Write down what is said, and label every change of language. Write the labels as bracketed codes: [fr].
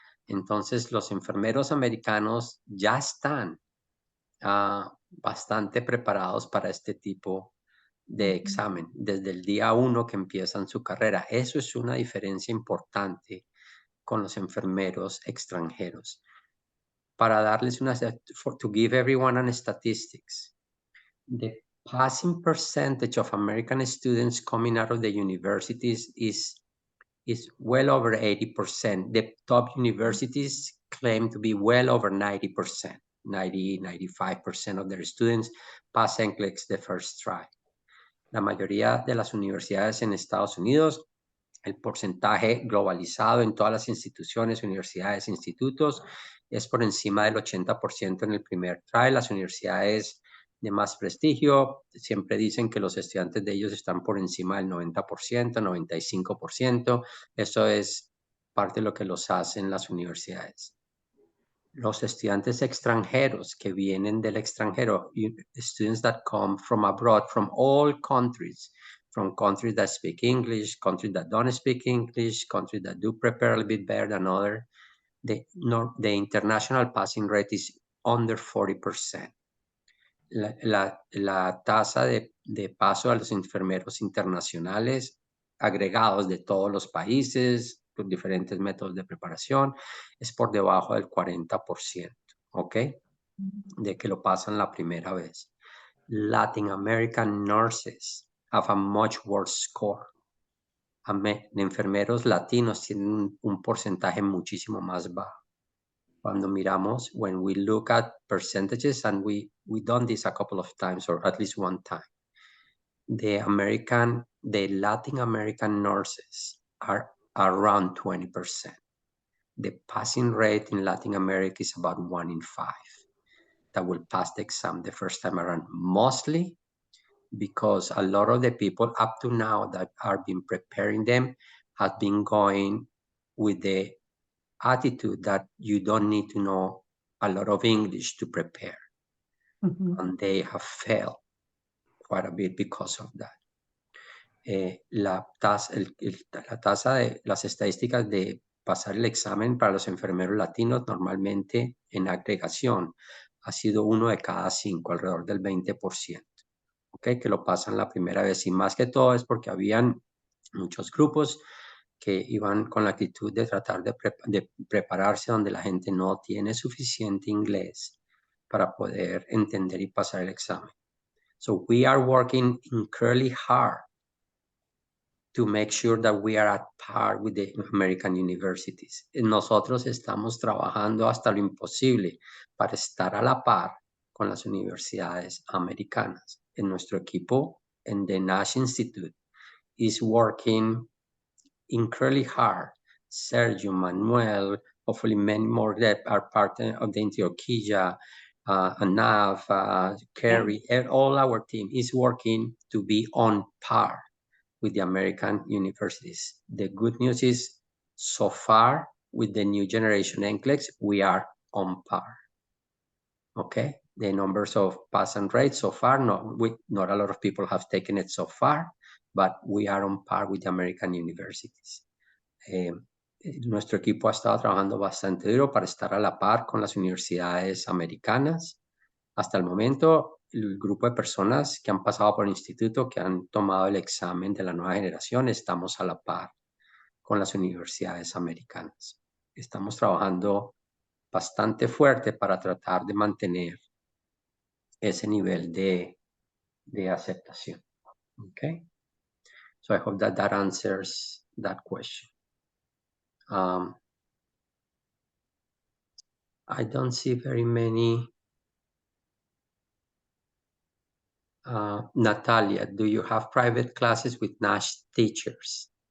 [es] Entonces, los enfermeros americanos ya están bastante preparados para este tipo de examen, desde el día 1 que empiezan su carrera. Eso es una diferencia importante con los enfermeros extranjeros. Para darles [en] to give everyone an statistics, the passing percentage of American students coming out of the universities is well over 80%. The top universities claim to be well over 90%, 95% of their students pass NCLEX the first try. [es] La mayoría de las universidades en Estados Unidos, el porcentaje globalizado en todas las instituciones, universidades, institutos, es por encima del 80% en el primer try. Las universidades de más prestigio siempre dicen que los estudiantes de ellos están por encima del 90%, 95%. Eso es parte de lo que los hacen las universidades. Los estudiantes extranjeros que vienen del extranjero, [en] students that come from abroad, from all countries, from countries that speak English, countries that don't speak English, countries that do prepare a little bit better than others, the international passing rate is under 40%. [es] La tasa de paso a los enfermeros internacionales agregados de todos los países, los diferentes métodos de preparación, es por debajo del 40%, ¿ok? De que lo pasan la primera vez. [en] Latin American nurses have a much worse score. [es] Enfermeros latinos tienen un porcentaje muchísimo más bajo. Cuando miramos, [en] when we look at percentages, and we done this a couple of times, or at least one time, the Latin American nurses are around 20%. The passing rate in Latin America is about 1 in 5 that will pass the exam the first time around, mostly because a lot of the people up to now that are been preparing them have been going with the attitude that you don't need to know a lot of English to prepare. And they have failed quite a bit because of that. [es] La tasa de las estadísticas de pasar el examen para los enfermeros latinos normalmente en agregación ha sido 1 de cada 5, alrededor del 20%, ¿okay? Que lo pasan la primera vez, y más que todo es porque habían muchos grupos que iban con la actitud de tratar de prepararse donde la gente no tiene suficiente inglés para poder entender y pasar el examen. [en] So we are working incredibly hard to make sure that we are at par with the American universities. [es] Nosotros estamos trabajando hasta lo imposible para estar a la par con las universidades americanas. En nuestro equipo, en [en] the Nash Institute, is working incredibly hard. Sergio, Manuel, hopefully many more that are part of the Antioquia, Nav, Kerry, and all our team is working to be on par with the American universities. The good news is, so far, with the new generation NCLEX, we are on par. Okay, the numbers of pass and rate so far, not a lot of people have taken it so far, but we are on par with the American universities. [es] Nuestro equipo ha estado trabajando bastante duro para estar a la par con las universidades americanas. Hasta el momento, el grupo de personas que han pasado por el instituto, que han tomado el examen de la nueva generación, estamos a la par con las universidades americanas. Estamos trabajando bastante fuerte para tratar de mantener ese nivel de aceptación. [en] Okay? So I hope that answers that question. I don't see very many. Natalia, do you have private classes with Nash teachers?